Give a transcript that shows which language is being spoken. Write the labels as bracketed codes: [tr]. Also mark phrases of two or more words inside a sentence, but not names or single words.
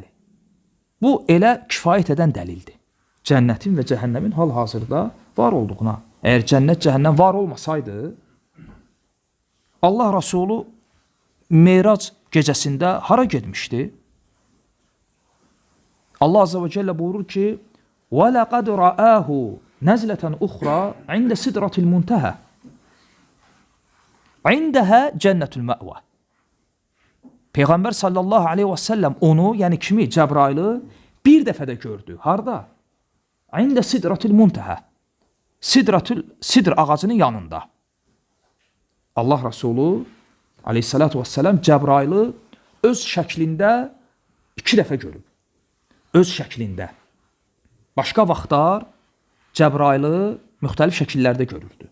[az] Bu, elə kifayət edən dəlildir. Cənnətin və cəhənnəmin hal-hazırda var olduğuna. Əgər cənnət, cəhənnəm var olmasaydı, Allah Rasulü Meyrac gecəsində hara getmişdi? Allah [ar] عز وجل [az] buyurur ki, [ar] وَلَقَدْ رَآهُ نَزْلَةً أُخْرَى عِنْدَ سِدْرَةِ الْمُنْتَهَى عِنْدَهَا جَنَّةُ الْمَأْوَى. [az] Peyğəmbər [ar] صلى الله عليه وسلم [az] onu, yəni kimi, Cəbrailı bir dəfə də gördü. Harada? [ar] عِنْدَ سِدْرَةِ الْمُنْتَهَى. [az] Sidr ağacının yanında. Allah Rasulü [ar] عليه الصلاة والسلام [az] Cəbrailı öz şəklində 2 dəfə görüb. Öz şəklində. Başqa vaxtlar Cəbrailı müxtəlif şəkillərdə görürdü.